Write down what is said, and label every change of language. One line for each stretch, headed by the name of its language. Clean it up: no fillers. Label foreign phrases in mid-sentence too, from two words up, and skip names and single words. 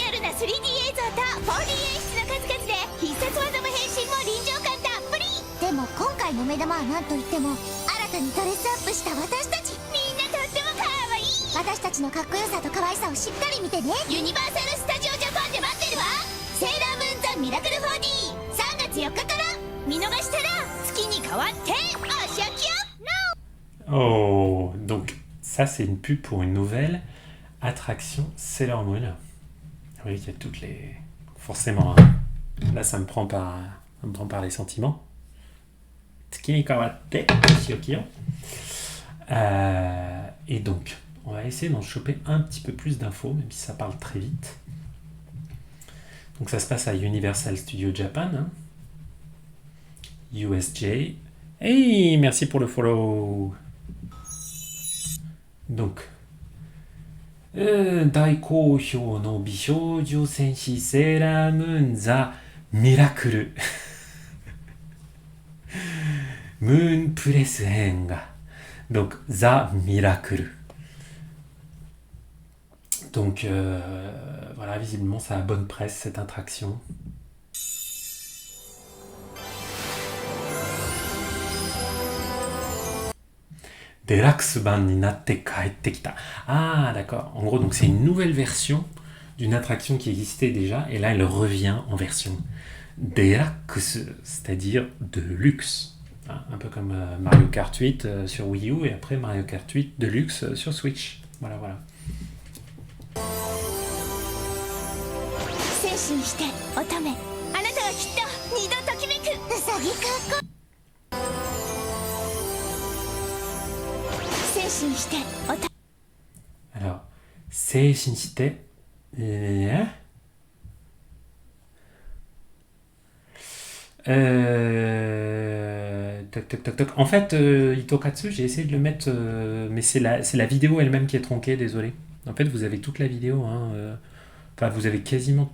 Japanese: アルな 3D 映像と 4D 演出の数々で必殺技も変身も臨場感たっぷりでも今回の目玉は何といっても新たにドレスアップした私たちみんなとってもかわいい私たちのかっこよさと可愛さをしっかり見てねユニバーサル・スタジオ・ジャパンで待ってるわセーラームーン・ザ・ミラクル 4D3 月4日から見逃したら月に変わってお仕置きよ
French: Oh, donc ça c'est une pub pour une nouvelle attraction Sailor Moon. Oui, il y a toutes les... Forcément, hein. Là ça me prend par les sentiments.
Japanese: 月にかわって お仕置きよ.
French: Et donc, on va essayer d'en choper un petit peu plus d'infos, même si ça parle très vite. Donc ça se passe à Universal Studios Japan. Hein. USJ. Hey, merci pour le follow. Donc,
Japanese: 大好評の美少女戦士セーラームーンザ・ミラクルムーンプレス編が doncザ・ミラクル
French: donc voilà, visiblement ça a bonne presse cette attraction.
Japanese: Deluxe 版になって帰ってきた.
French: Ah, d'accord. En gros, donc c'est une nouvelle version d'une attraction qui existait déjà, et là, elle revient en version Deluxe, c'est-à-dire de luxe. Hein, un peu comme Mario Kart 8 sur Wii U, et après Mario Kart 8 Deluxe sur Switch. Voilà, voilà.
Japanese: 精神して乙女あなたはきっと二度ときめくウサギかっこ精神して乙女
French: Alors, 精神して、toc, toc, toc, toc. En fait, Itokatsu, j'ai essayé de le mettre, mais c'est la vidéo elle-même qui est tronquée, désolé. En fait, vous avez toute la vidéo. Hein, enfin, vous avez quasiment...